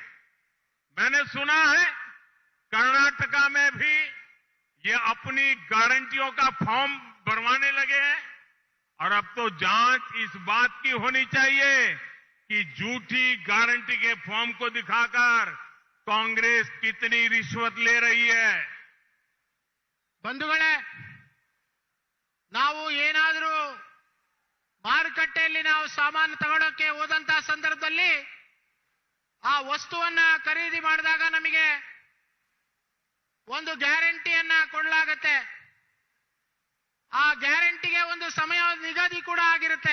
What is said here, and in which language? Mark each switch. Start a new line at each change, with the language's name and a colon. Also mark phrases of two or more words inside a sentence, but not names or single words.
Hindi: मैंने सुना है कर्नाटका में भी ये अपनी गारंटियों का फॉर्म भरवाने लगे हैं और अब तो जांच इस बात की होनी चाहिए कि झूठी गारंटी के फॉर्म को दिखाकर कांग्रेस कितनी रिश्वत ले रही है।
Kannada: बंधुगळे, ಅಂಗಡಿಯಲ್ಲಿ ನಾವು ಸಾಮಾನು ತಗೊಳ್ಳೋಕೆ ಹೋದಂತ ಸಂದರ್ಭದಲ್ಲಿ ಆ ವಸ್ತುವನ್ನ ಖರೀದಿ ಮಾಡಿದಾಗ ನಮಗೆ ಒಂದು ಗ್ಯಾರಂಟಿಯನ್ನ ಕೊಡಲಾಗತ್ತೆ. ಆ ಗ್ಯಾರಂಟಿಗೆ ಒಂದು ಸಮಯ ನಿಗದಿ ಕೂಡ ಆಗಿರುತ್ತೆ.